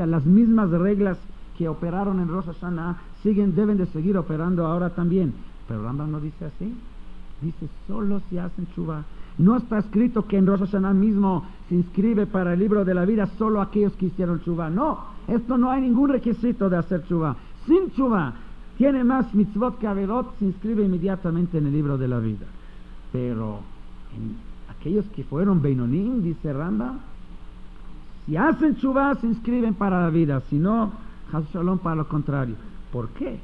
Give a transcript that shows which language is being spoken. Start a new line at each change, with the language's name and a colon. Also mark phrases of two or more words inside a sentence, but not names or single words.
Spanish: Las mismas reglas que operaron en Rosh Hashanah deben de seguir operando ahora también. Pero Rambam no dice así. Dice, solo si hacen tshuva. No está escrito que en Rosh Hashanah mismo se inscribe para el libro de la vida solo aquellos que hicieron tshuva. No, esto no hay ningún requisito de hacer tshuva. Sin tshuva, tiene más mitzvot que averot, se inscribe inmediatamente en el libro de la vida. Pero en aquellos que fueron Beinonim, dice Rambam, si hacen tshuva se inscriben para la vida, si no,
Hebrew: חס שלום
Spanish: para lo contrario. ¿Por qué?